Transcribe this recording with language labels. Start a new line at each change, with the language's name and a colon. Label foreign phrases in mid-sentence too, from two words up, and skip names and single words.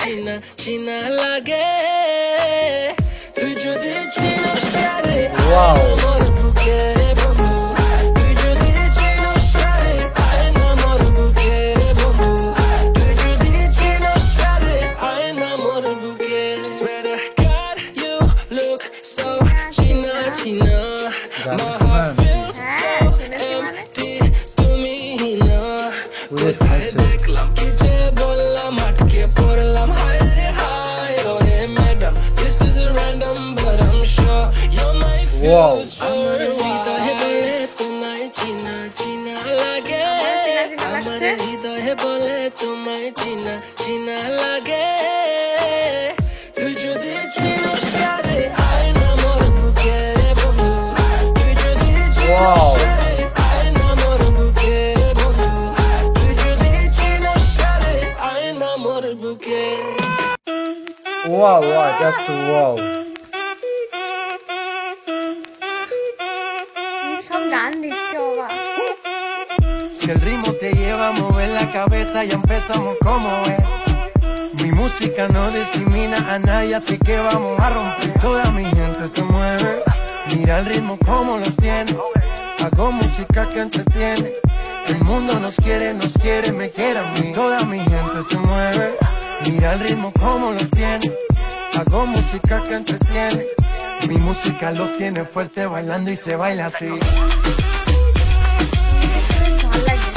Bangla: চিনা চিনা লাগে, তুই যদি চিনস সারে
English: Wow.
Bangla: আমার বুকে বন্ধু, তুই যদি চিনস সারে আয় না মোর বুকে বন্ধু, তুই যদি চিনস সারে আয় না মোর বুকে।
English: Swear to God you look so
Bangla: চিনা চিনা,
English: my heart feels
Bangla: হ্যাঁ শুনেছি মানে। তুমি না কোথায় দেখলাম কি যে বললাম, আটকে পড়লাম হায় রে হায় ওরে ম্যাডাম,
English: this is a random but I'm sure you're my Wow. future.
Bangla: আমার হৃদয়ে বলে তোমায় চিনা চিনা লাগে, আমার হৃদয়ে বলে তোমায় চিনা চিনা লাগে, তুই যদি চিনস সারে আয় না মোর বুকে বন্ধু, তুই যদি
English: Wow.
Bangla: চিনস সারে আয় না মোর বুকে বন্ধু, তুই যদি চিনস সারে আয় না মোর বুকে।
English: Wow, wow, just wow.
Bangla: কি সব গান দিচ্ছে বাবা।
Spanish: Si el ritmo te lleva a mover la cabeza, ya empezamos como es. Mi música no discrimina a nadie, así que vamos a romper. Toda mi gente se mueve, mira el ritmo como los tiene. Hago música que entretiene. El mundo nos quiere, me quiere a mí. Toda mi gente se mueve, mira el ritmo como los tiene. Hago música que entretiene. Mi música los tiene fuerte bailando y se baila así.
Bangla: বেশ ভালো লাগছে।